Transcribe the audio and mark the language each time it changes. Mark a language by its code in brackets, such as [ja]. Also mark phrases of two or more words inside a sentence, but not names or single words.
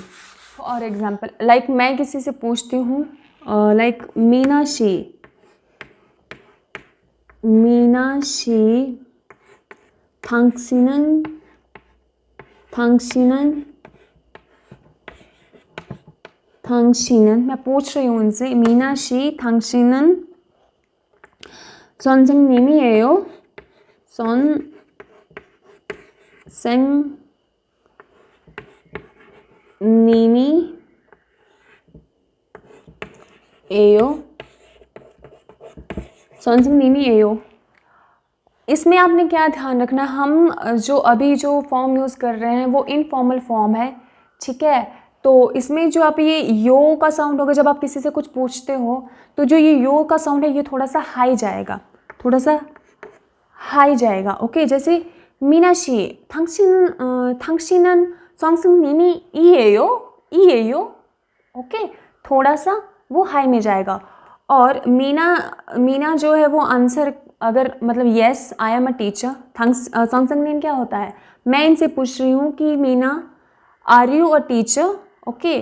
[hi] और एग्जांपल लाइक मैं किसी से पूछती हूँ लाइक [ko] 미나 씨 당신은 [hi] मैं पूछ रही हूँ उनसे, [ko] 미나 씨 당신은 선생님이에요? 선생님이에요। [hi] इसमें आपने क्या ध्यान रखना, हम जो अभी जो फॉर्म यूज़ कर रहे हैं वो [en] informal form [hi] है, ठीक है। तो इसमें जो आप ये यो का साउंड होगा जब आप किसी से कुछ पूछते हो, तो जो ये यो का साउंड है ये थोड़ा सा हाई जाएगा, ओके। [ko] जैसे मीनाशी 당신은 선생님이에요, [hi] ओके, थोड़ा सा वो हाई में जाएगा। और मीना जो है वो आंसर अगर मतलब [en] yes I am a teacher, [hi] संगसंग क्या होता है, मैं इनसे पूछ रही हूँ कि मीना [en] are you a teacher, [hi] ओके।